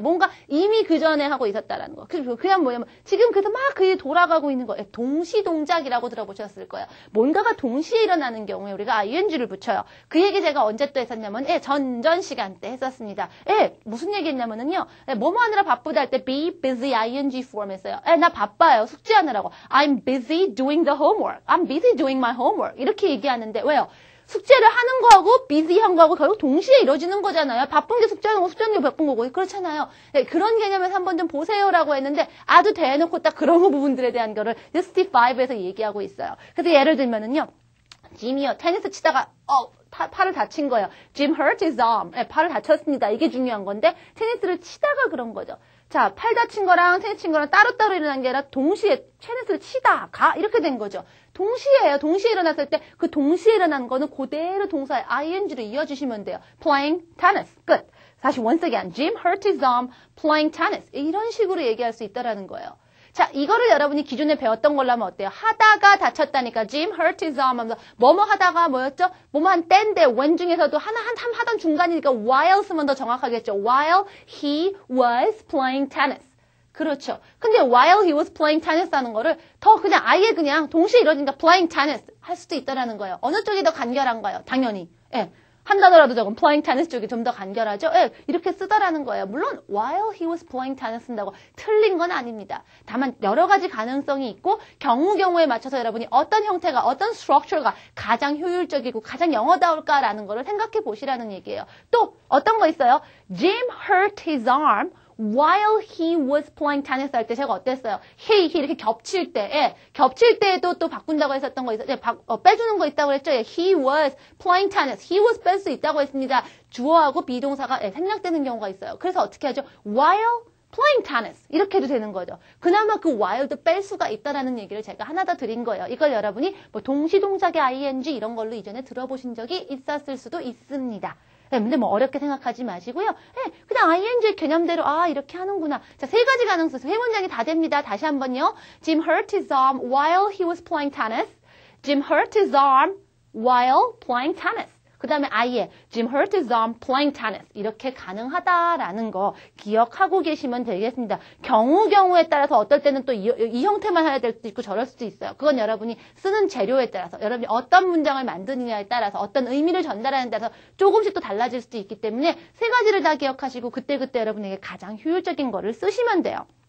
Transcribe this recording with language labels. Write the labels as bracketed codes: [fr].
[ko] 뭔가 이미 그 전에 하고 있었다라는 거. 그냥 뭐냐면 지금 그래서 막 그게 돌아가고 있는 거예요. 동시 동작이라고 들어보셨을 거예요. 뭔가가 동시에 일어나는 경우에 우리가 ing를 붙여요. 그 얘기 제가 언제 또 했었냐면 전전 시간 때 했었습니다. 무슨 얘기 했냐면은요. 뭐뭐 하느라 바쁘다 할 때 [en] be busy ing form [ko] 했어요. 나 바빠요. 숙제하느라고. [en] I'm busy doing the homework. I'm busy doing my homework. [ko] 이렇게 얘기하는데 왜요? 숙제를 하는 거하고 비지한 거하고 결국 동시에 이루어지는 거잖아요. 바쁜 게 숙제하는 거, 숙제하는 게 바쁜 거고 그렇잖아요. 네, 그런 개념에서 한번 좀 보세요라고 했는데 아주 대놓고 딱 그런 부분들에 대한 거를 65에서 얘기하고 있어요. 그래서 예를 들면은요. 짐이요. 테니스 치다가 팔을 다친 거예요. [en] Jim hurt his arm. [ko] 네, 팔을 다쳤습니다. 이게 중요한 건데 테니스를 치다가 그런 거죠. 자, 팔 다친 거랑 테니스 친 거랑 따로따로 일어난 게 아니라 동시에 테니스를 치다가 이렇게 된 거죠. 동시에요. 동시에 일어났을 때 그 동시에 일어난 거는 그대로 동사의 ing로 이어주시면 돼요. [en] Playing tennis. [ko] 끝. 다시 [en] once again. Jim hurt his arm playing tennis. [ko] 이런 식으로 얘기할 수 있다라는 거예요. 자, 이거를 여러분이 기존에 배웠던 걸로 하면 어때요? 하다가 다쳤다니까 [en] Jim hurt his arm [ko] 하면서 뭐뭐 하다가 뭐였죠? 뭐뭐 한 때인데 when 중에서도 하던 중간이니까 while 쓰면 더 정확하겠죠. [en] While he was playing tennis. [ko] 그렇죠. 근데 [en] while he was playing tennis [ko] 하는 거를 더 그냥 아예 그냥 동시에 이루어지니까 [en] playing tennis [ko] 할 수도 있다라는 거예요. 어느 쪽이 더 간결한가요? 당연히. 예. 한 단어라도 적은 [en] playing tennis [ko] 쪽이 좀 더 간결하죠? 예, 이렇게 쓰다라는 거예요. 물론 [en] while he was playing tennis [ko] 쓴다고 틀린 건 아닙니다. 다만 여러 가지 가능성이 있고 경우에 맞춰서 여러분이 어떤 형태가 어떤 structure가 가장 효율적이고 가장 영어다울까라는 거를 생각해 보시라는 얘기예요. 또 어떤 거 있어요? [en] Jim hurt his arm while he was playing tennis [ko] 할 때 제가 어땠어요? he 이렇게 겹칠 때, 겹칠 때에도 또 바꾼다고 했었던 거 있어요. 빼주는 거 있다고 했죠. [en] he was playing tennis. [ko] he was 뺄 수 있다고 했습니다. 주어하고 비동사가 생략되는 경우가 있어요. 그래서 어떻게 하죠? [en] while playing tennis [ko] 이렇게 해도 되는 거죠. 그나마 그 while도 뺄 수가 있다라는 얘기를 제가 하나 더 드린 거예요. 이걸 여러분이 뭐 동시동작의 ing 이런 걸로 이전에 들어보신 적이 있었을 수도 있습니다. 근데 뭐 어렵게 생각하지 마시고요. 그냥 ing 개념대로 이렇게 하는구나. 자, 세 가지 가능성, 세 문장이 다 됩니다. 다시 한번요. [en] Jim hurt his arm while he was playing tennis. Jim hurt his arm while playing tennis. [ko] 그 다음에 아예 [en] Jim hurt his arm playing tennis. [ko] 이렇게 가능하다라는 거 기억하고 계시면 되겠습니다. 경우에 따라서 어떨 때는 또 이 형태만 해야 될 수도 있고 저럴 수도 있어요. 그건 여러분이 쓰는 재료에 따라서 여러분이 어떤 문장을 만드느냐에 따라서 어떤 의미를 전달하는 데 따라서 조금씩 또 달라질 수도 있기 때문에 세 가지를 다 기억하시고 그때그때 여러분에게 가장 효율적인 거를 쓰시면 돼요.